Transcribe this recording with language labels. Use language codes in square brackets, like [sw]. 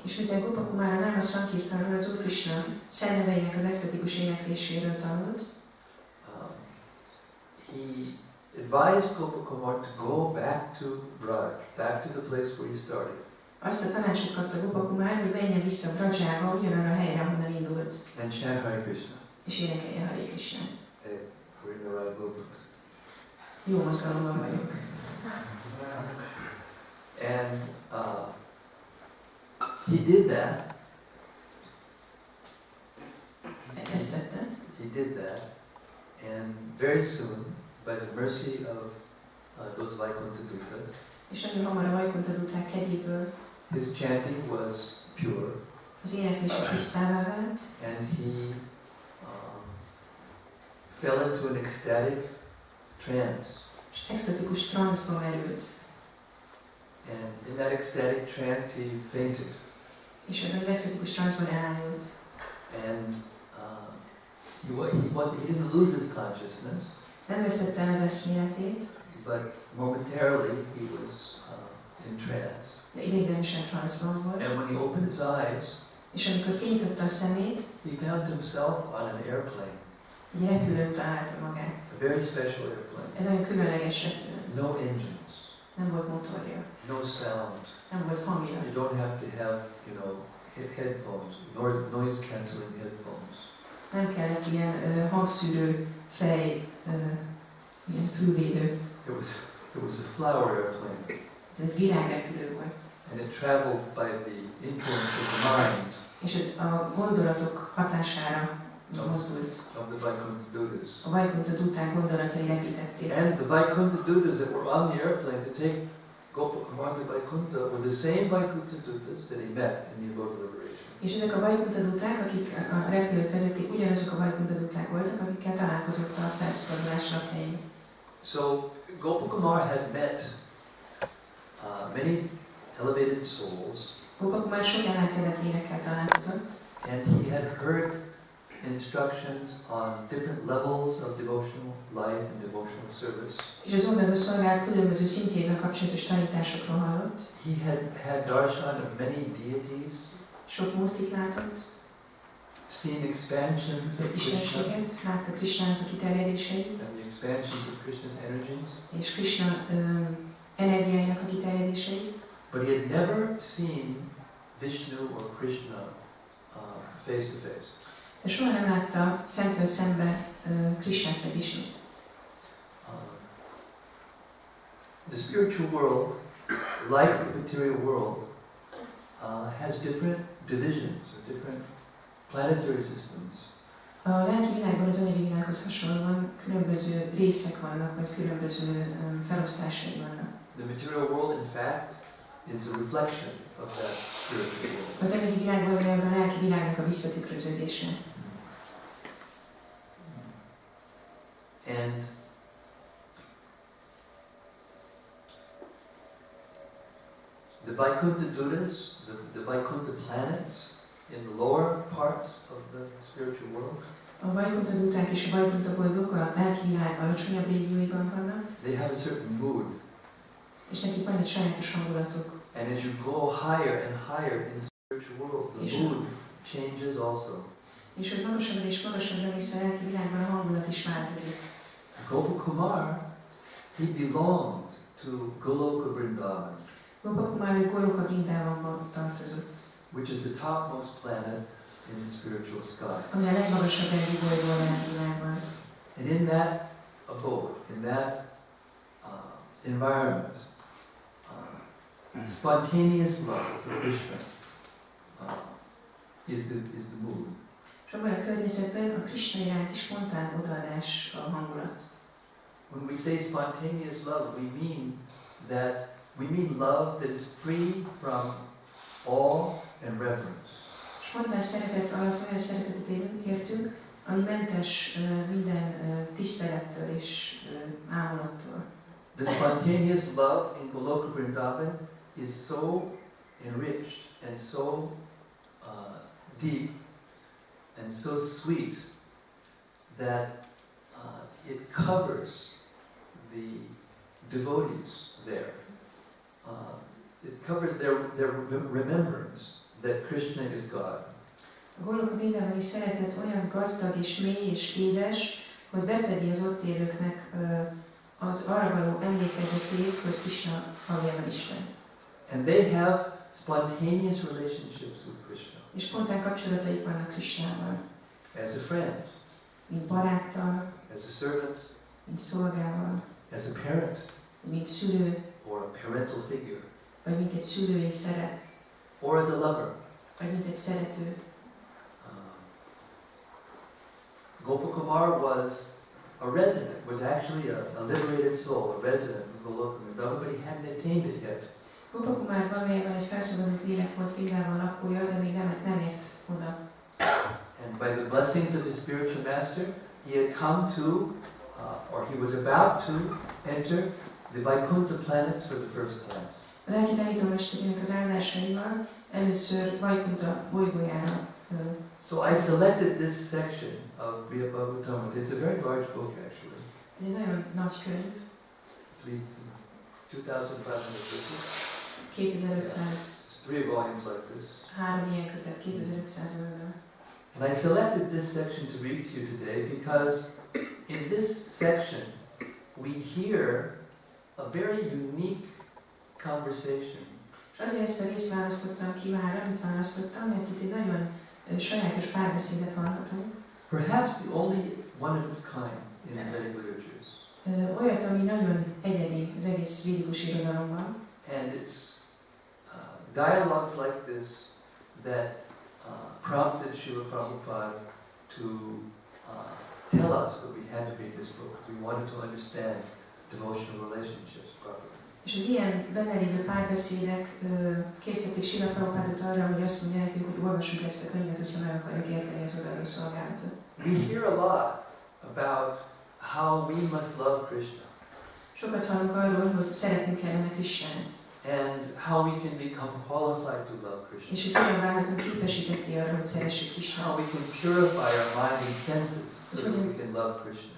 [hu] És miután Gopal Kumar a Nama Sankirtanról, az Úr Krishna szellemeinek az extatikus énekléséről tanult, [en] he advised Gopal Kumar to go back to Braj, back to the place where he started. [hu] Azt a tanácsot kapta Gopal Kumar, hogy menjen vissza Brajjába, ugyanarra a helyre, ahonnan indult. [en] And chant Hare Krishna. [hu] És énekelje Hare Krishnát. [en] Hey, we're in the right movement. [hu] Jó mozgalomban vagyok. [en] And he did that. [hu] Ezt tette. [en] He did that. And very soon, by the mercy of those Vaikuntha Dutas, [hu] és nagyon hamar a Vaikuntha Duták kegyéből [en] his chanting was pure. [hu] Az éneklése tisztává vált. [en] And he fell into an ecstatic trance. [hu] És extatikus transzba merült. [en] And in that ecstatic trance he fainted. [hu] És az extatikus transzban elájult. [en] And he didn't lose his consciousness. [hu] Nem vesztette el az eszméletét. [en] But momentarily he was in trance. [hu] De ideiglenesen transzban volt. [en] And when he opened his eyes, [hu] és amikor kinyitotta a szemét, [en] he found himself on an airplane. [hu] Egy repülőn találta magát. [en] A very special airplane. [hu] Egy nagyon különleges repülő. [en] No engines. [hu] Nem volt motorja. [en] No sound. [hu] Nem volt hangja. [en] You don't have to have, headphones, noise cancelling headphones. [hu] Nem kellett ilyen hangszűrő fej, ilyen fülvédő. [en] It was a flower airplane. [hu] Ez egy virágrepülő volt. [en] And it traveled by the influence of the mind. [hu] És ez a gondolatok hatására mozdult. [en] Of the Vaikuntha Dutas. [hu] A Vaikuntha Duták gondolatai repítették. [en] And the Vaikuntha Dutas that were on the airplane to take Gopal Kumar to Vaikuntha were the same Vaikuntha Dutas that he met in the abode of liberation. [hu] És ezek a Vaikuntha Duták, akik a repülőt vezették, ugyanazok a Vaikuntha Duták voltak, akikkel találkozott a felszabadulás lakhelyén. [en] So Gopal Kumar had met many elevated souls. [hu] Gopal Kumar sok emelkedett lélekkel találkozott. [en] And he had heard instructions on different levels of devotional life and devotional service. [hu] És az odaadó szolgálat különböző szintjével kapcsolatos tanításokról hallott. [en] He had darshan of many deities. [hu] sok murtit látott, [en] seen expansions of Krishna, [hu] istenséget, látta Krishnának a kiterjedéseit, [en] and the expansions of Krishna's energies, [hu] és Krishna energiáinak a kiterjedéseit, [en] but he had never seen Vishnu or Krishna face to face. [hu] de soha nem látta szemtől szembe Krishnát vagy Vishnut. [en] The spiritual world, like the material world, has different divisions or different planetary systems. [hu] A lelki világban az anyagi világhoz hasonlóan különböző részek vannak, vagy különböző felosztásai vannak. [en] The material world, in fact, is a reflection of that spiritual world. [hu] Az anyagi világ valójában a lelki világnak a visszatükröződése. [en] And the Vaikuntha Dutas, the Vaikuntha planets in the lower parts of the spiritual world, [hu] A Vaikuntha Duták és a Vaikuntha bolygók a lelki világ alacsonyabb régióiban vannak, [en] they have a certain mood. [hu] és nekik van egy sajátos hangulatuk. [en] And as you go higher and higher in the spiritual world, the mood changes also. [hu] És hogy magasabbra és magasabbra mész a lelki világban, a hangulat is változik. [en] Gopakumar, he belonged to Goloka Vrindavan, [hu] Gopakumar Goloka Vrindavanba tartozott, [en] which is the topmost planet in the spiritual sky. [hu] ami a legmagasabb lelki bolygó a lelki világban. [en] And in that abode, in that environment, spontaneous love for Krishna is the mood. [hu] És abban a környezetben a Krishna iránti spontán odaadás a hangulat. [en] When we say spontaneous love, we mean love that is free from awe and reverence. [hu] Spontán szeretet alatt olyan szeretetet értünk, ami mentes minden tisztelettől és ámulattól. [en] The spontaneous love in Goloka Vrindavan is so enriched and so deep and so sweet that it covers the devotees there. It covers their remembrance that Krishna is God. [hu] A Goloka Vrindavani szeretet olyan gazdag és mély és édes, hogy befedi az ott élőknek az arra való emlékezetét, hogy Krishna valójában Isten. [en] And they have spontaneous relationships with Krishna. [hu] És spontán kapcsolataik vannak Krishnával. [en] As a friend, [hu] Mint baráttal, [en] as a servant, [hu] mint szolgával, [en] as a parent, [hu] mint szülő, [en] or a parental figure, [hu] vagy mint egy szülői szerep, [en] or as a lover. [hu] vagy mint egy szerető. [en] Gopakumar was a resident, was actually a liberated soul, a resident of Goloka Vrindavan, but he hadn't attained it yet. [hu] Gopakumar valójában egy felszabadult lélek volt Vrindavan lakója, de még nem ért oda. [en] And by the blessings of his spiritual master, he had come to, or he was about to enter the Vaikuntha planets for the first time. [hu] A lelki tanítómesterének az áldásaival először Vaikuntha bolygójára. [en] So I selected this section of Brihad Bhágavatámritából. It's a very large book, actually. [hu] Ez egy nagyon nagy könyv. [en] 2,500 verses. [hu] 2500. [en] 3 volumes like this. [hu] 3 ilyen kötet, 2500 oldal. [en] And I selected this section to read to you today because in this section we hear a very unique conversation. [hu] És azért ezt a részt választottam ki már, amit választottam, mert itt egy nagyon sajátos párbeszédet hallhatunk. [en] Perhaps the only one of its kind in the Vedic literatures. [hu] Olyat, ami nagyon egyedi az egész védikus irodalomban. [en] And it's dialogues like this that prompted Srila Prabhupada to tell us that we had to read this book. We wanted to understand devotional relationships properly. [hu] És az ilyen benne lévő párbeszédek készítették Srila Prabhupádot arra, hogy azt mondja nekünk, hogy olvassuk ezt a könyvet, hogyha meg akarjuk érteni az odaadó szolgálatot. [en] We hear a lot about how we must love Krishna. [hu] Sokat hallunk arról, hogy szeretnünk kellene Krisnát. [en] And how we can become qualified to love Krishna. [hu] És hogy hogyan válhatunk képesítetté arra, hogy szeressük [en] How [hu] Krisnát. [en] we can purify our mind and senses so that we can love Krishna.